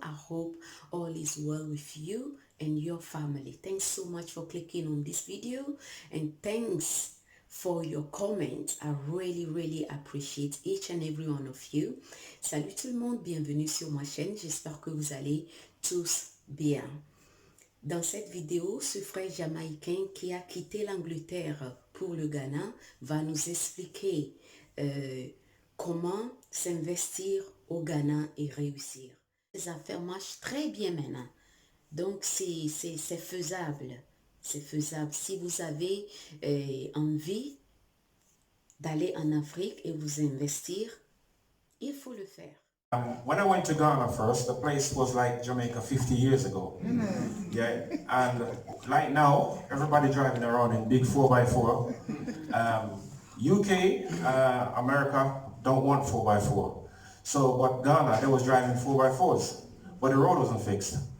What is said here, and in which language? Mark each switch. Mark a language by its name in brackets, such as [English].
[English] I hope all is well with you and your family. Thanks so much for clicking on this video and thanks for your comments. I really appreciate each and every one of you. [French] Salut tout le monde, bienvenue sur ma chaîne. J'espère que vous allez tous bien. Dans cette vidéo, ce frère jamaïcain qui a quitté l'Angleterre pour le Ghana va nous expliquer comment s'investir au Ghana et réussir. Les affaires marchent très bien maintenant. Donc, c'est faisable. C'est faisable. Si vous avez envie d'aller en Afrique et vous investir, il faut le faire. [English] When I went to Ghana first, the place was like Jamaica 50 years ago. Yeah, and like now, everybody driving around in big 4x4. UK, America don't want 4x4. So, but Ghana, they was driving 4x4s, but the road wasn't fixed.